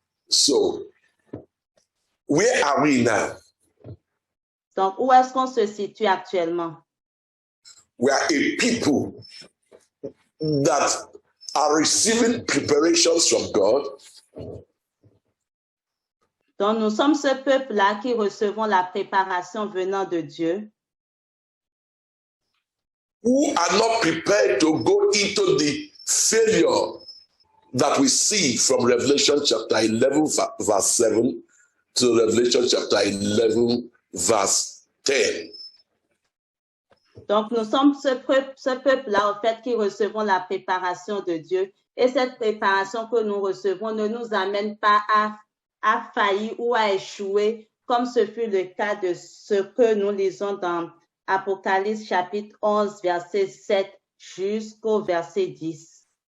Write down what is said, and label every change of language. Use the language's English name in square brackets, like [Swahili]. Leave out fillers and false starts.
[English] So, where are we now? [French] Donc, où est-ce qu'on se situe actuellement? [English] We are a people that are receiving preparations from God. [French] Donc, nous sommes ce peuple-là qui recevons la préparation venant de Dieu, [English] who are not prepared to go into the failure that we see from Revelation chapter 11, verse 7 to Revelation chapter 11, verse 10. [French] Donc, nous sommes ce peuple-là, en fait, qui recevons la préparation de Dieu. Et cette préparation que nous recevons ne nous amène pas à faillir ou à échouer, comme ce fut le cas de ce que nous lisons dans Apocalypse chapitre 11, verset 7 jusqu'au verset 10.